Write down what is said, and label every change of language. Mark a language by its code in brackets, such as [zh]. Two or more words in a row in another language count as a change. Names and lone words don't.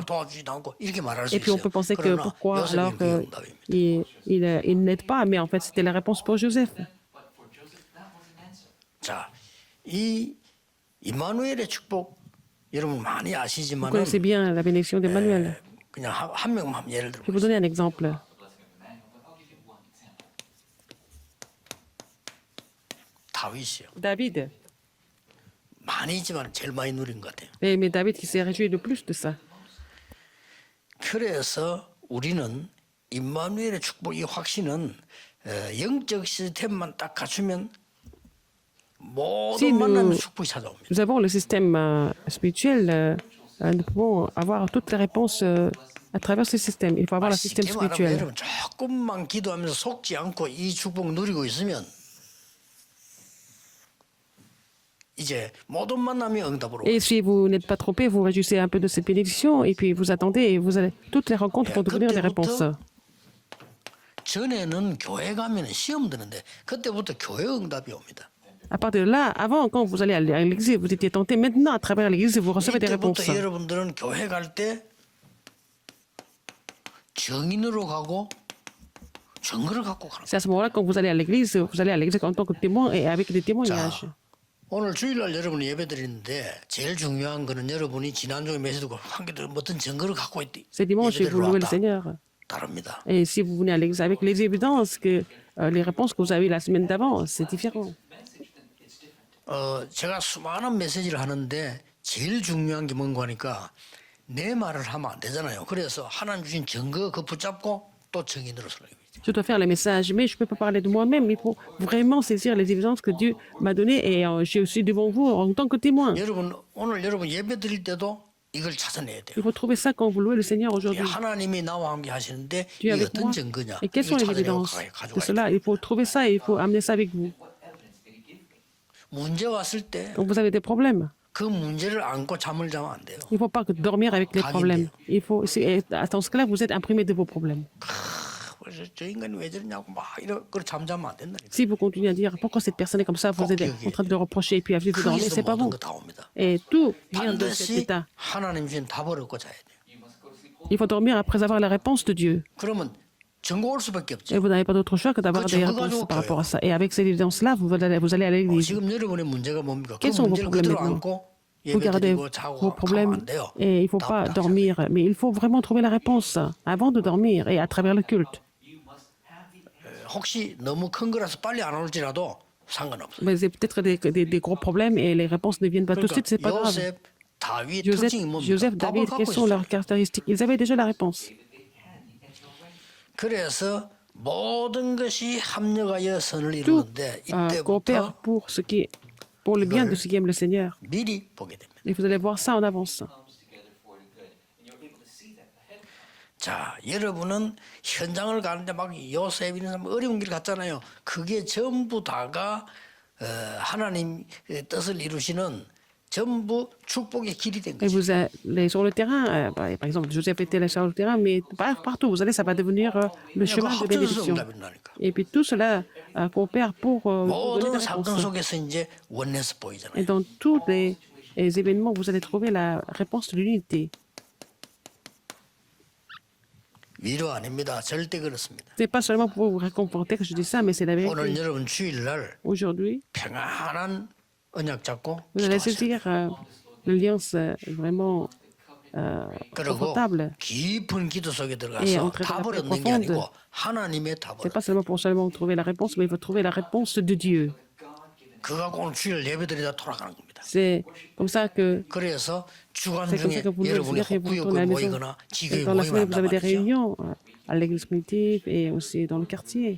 [ko] 날 도와주지도 않고 이렇게 말할 수 [fr] et puis on [ko] 있어요. [fr] peut penser que [ko] 그러나 [fr] pourquoi alors [ko] 요셉은 그게 응답입니다. [fr] il n'aide pas, mais en fait c'était la réponse pour Joseph. [ko] 자, 이 임마누엘의 축복 여러분 많이 [fr] Vous [ko] 아시지만은 [fr] connaissez bien la bénédiction d'Emmanuel. [ko] 그냥 한 명만 예를 [fr] Je vais vous [ko] 들어 [fr] donner un exemple. [ko] 다윗이요. [fr] David. [ko] 많이 있지만 제일 많이 누린 것 같아요. [fr] Mais David qui s'est réjoui le plus de ça. [ko] 그래서 우리는 임마누엘의 축복 이 확신은 영적 시스템만 딱 갖추면 모든 [fr] Si [ko] 만나면 [fr] nous, [ko] 축복이 찾아옵니다. [fr] nous avons le système spirituel, nous pouvons avoir toutes les réponses à travers ce système. Il faut avoir le système [ko] 쉽게 말하면 [fr] spirituel. [ko] 여러분 조금만 기도하면서 속지 않고 이 축복 누리고 있으면 이제 모든 만남이 응답으로. [fr] Et si vous n'êtes pas trompé, vous réjouissez un peu de cette bénédiction et puis vous attendez et vous allez, toutes les rencontres vont devenir des réponses. [ko] 전에는 교회 가면 시험 드는데 그때부터 교회 응답이 옵니다. [fr] À partir de là, avant, quand vous allez à l'église, vous étiez tenté. Maintenant, à travers l'église, vous recevez des réponses. [ko] 이때부터 여러분들은 교회 갈 때 증인으로 가고 증거를 갖고 가는 거예요. [fr] C'est à ce moment-là, quand vous allez à l'église en tant que témoin et avec des témoignages. [ko] 오늘 주일날 여러분이 예배드리는데 제일 중요한 거는 여러분이 지난주에 메시지고 한개들 어떤 증거를 갖고 있디. [fr] C'est dimanche et vous louez le Seigneur. [ko] 다릅니다. [fr] Et si vous venez à l'église avec les évidences, les réponses que vous avez eu la semaine d'avant, c'est différent. [ko] 제가 수많은 메시지를 하는데 제일 중요한 게 뭔가 하니까 내 말을 하면 안 되잖아요. 그래서 하나님 주신 증거 그 붙잡고 또 증인으로 서는 겁니다. [fr] Je dois faire les messages, mais je ne peux pas parler de moi-même. Il faut vraiment saisir les évidences que Dieu m'a données et je suis devant vous en tant que témoin. [ko] 여러분 오늘 여러분 예배 드릴 때도 이걸 찾아내야 돼요. [fr] Il faut trouver ça quand vous louez le Seigneur aujourd'hui. [ko] 하나님이 나와 함께 하시는데 [fr] Dieu [ko] 이게 [fr] avec [ko] 어떤 [fr] moi. [ko] 증거냐? [fr] Et quelles sont [ko] 이걸 [fr] les [ko] 찾아내고 [fr] évidences de [ko] 가져가야 돼요. [fr] cela? Il faut trouver ça et il faut amener ça avec vous. [ko] 문제 왔을 때 [fr] Quand vous avez des problèmes, [ko] 그 문제를 안고 잠을 자면 안 돼요. [fr] il ne faut pas que dormir avec les problèmes. Il faut, dans ce cas-là, vous êtes imprimé de vos problèmes. [ko] 그래서 저 인간이 왜 저러냐고 막 이런 걸 잠자면 안 된다니까. [fr] Si vous continuez à dire pourquoi cette personne est comme ça, vous êtes en train de le reprocher et puis à vous dormir, [ko] 거기서 [fr] c'est pas [ko] 모든 [fr] bon. [ko] 거 다 옵니다. [fr] Et tout vient de cet [ko] 반드시 [fr] état. [ko] 하나님 주신 답을 얻고 자야 돼요. [fr] Il faut dormir après avoir la réponse de Dieu. [ko] 그러면 증거 올 수밖에 없죠. [fr] Et vous n'avez pas d'autre choix que d'avoir des réponses par rapport à ça. Et avec ces évidences-là, vous allez à l'église. [ko] 지금 여러분의 문제가 뭡니까? 그 [fr] Quels sont vos [ko] 문제를 [fr] problèmes [ko] 그대로 [fr] maintenant? [ko] 안고 [fr] Vous gardez [ko] 예배드리고 [fr] vos [ko] 자고 가면 [fr] problèmes [ko] 안 돼요. [fr] et il ne faut pas [ko] 답 [fr] dormir. Mais il faut vraiment trouver la réponse avant de dormir et à travers le culte. [ko] 혹시 너무 큰 거라서 빨리 안 올지라도 상관없어요. [fr] Mais c'est peut-être des gros problèmes et les réponses ne viennent pas tout de suite, c'est pas grave. [ko] 요셉, 다윗 [fr] Joseph, [ko] 특징이 뭡니까? [fr] Joseph, [ko] 답을 [fr] David, [ko] 갖고 [fr] quelles sont [ko] 있어요. [fr] leurs caractéristiques? Ils avaient déjà la réponse. [ko] 그래서 모든 것이 합력하여 선을 [fr] Tout [ko] 이루는데 [fr] coopère [ko] 이때부터 [fr] pour le bien de ceux qui aiment le Seigneur. [ko] 미리 보게 됩니다. [fr] Et vous allez voir ça en avance. [ko] 자, 여러분은 현장을 가는데 막 요셉 이런 사람 어려운 길 갔잖아요. 그게 전부 다가 하나님 뜻을 이루시는 전부 축복의 길이 된 [fr] Et [ko] 거죠. [fr] vous allez sur le terrain, par exemple, Joseph était là sur le terrain, mais partout où vous allez, ça va devenir le chemin de bénédiction. [ko] 응답이라니까. [fr] Et puis tout cela coopère pour vous donner [ko] 모든 [fr] des [ko] 사건 [fr] réponses. [ko] 속에서 이제 원네스 [fr] Et [ko] 보이잖아요. [fr] dans tous les événements, vous allez trouver la réponse de l'unité. [ko] 위로 아닙니다. 절대 그렇습니다. [fr] Ce n'est pas seulement pour vous réconforter que je dis ça, mais c'est la [ko] 오늘 [fr] vérité. [ko] 여러분 주일날 [fr] Aujourd'hui, [ko] 평안한 언약 잡고 [fr] vous allez [ko] 기도하세요. [fr] saisir l'alliance vraiment [ko] 그리고 [fr] confortable. [ko] 깊은 기도 속에 [fr] Et [ko] 들어가서 [fr] entrer dans la [ko] 답을 [fr] paix [ko] 얻는 게 [fr] profonde. [ko] 아니고 하나님의 답을 [fr] Ce n'est pas seulement pour seulement trouver la réponse, mais il faut trouver la réponse de Dieu. [ko] 그거 갖고 오늘 주일 예배드리다 돌아가는 겁니다. [fr] C'est comme ça que [ko] 그래서 주간 [fr] c'est comme ça [ko] 중에 [fr] que vous le [ko] 여러분이 [fr] faites et vous retournez [ko] 혹구역을 [fr] à la maison. [ko] 모이거나 지교에 [fr] Dans la semaine, [ko] 모이면 [fr] vous avez [ko] 한단 [fr] des [ko] 말이죠. [fr] réunions à l'église primitive et aussi dans le quartier.